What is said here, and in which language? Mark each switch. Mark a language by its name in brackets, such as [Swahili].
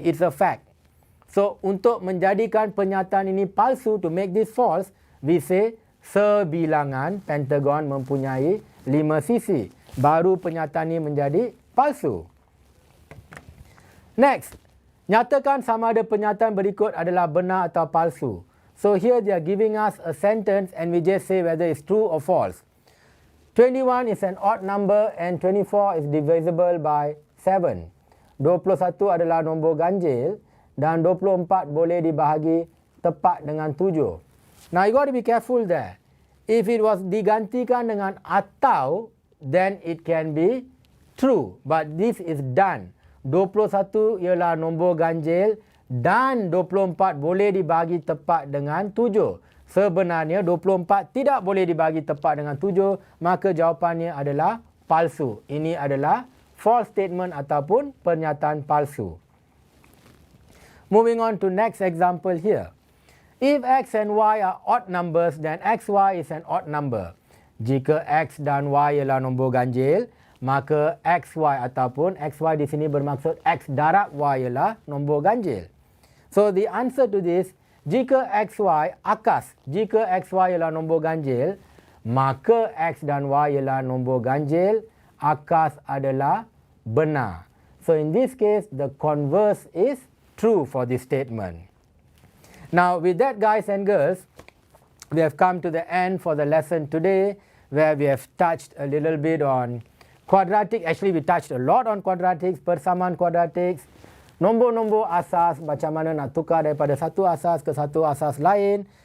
[English] It's a fact. So, [Malay] untuk menjadikan pernyataan ini palsu, [English] to make this false, we say [Malay] sebilangan pentagon mempunyai 5 sisi. Baru pernyataan ini menjadi palsu. Next, nyatakan sama ada pernyataan berikut adalah benar atau palsu. [English] So, here they are giving us a sentence and we just say whether it's true or false. 21 is an odd number and 24 is divisible by 7. [Malay] 21 adalah nombor ganjil dan 24 boleh dibahagi tepat dengan 7. [English] Now you got to be careful there. If it was [Malay] digantikan dengan atau, [English] then it can be true. But this is done. [Malay] 21 ialah nombor ganjil dan 24 boleh dibahagi tepat dengan 7. Sebenarnya 24 tidak boleh dibahagi tepat dengan 7, maka jawapannya adalah palsu. Ini adalah [English] false statement [Malay] ataupun pernyataan palsu. [English] Moving on to next example here. If x and y are odd numbers, then xy is an odd number. [Malay] Jika x dan y ialah nombor ganjil, maka xy ataupun xy di sini bermaksud x darab y ialah nombor ganjil. [English] So the answer to this, [Malay] jika xy akas, jika xy ialah nombor ganjil, maka x dan y ialah nombor ganjil, akas adalah benar. [English] So in this case, the converse is true for this statement. Now with that, guys and girls, we have come to the end for the lesson today, where we have touched a little bit on quadratic. Actually, we touched a lot on quadratics, [Malay] persamaan quadratics, nombor-nombor asas, macam mana nak tukar daripada satu asas ke satu asas lain.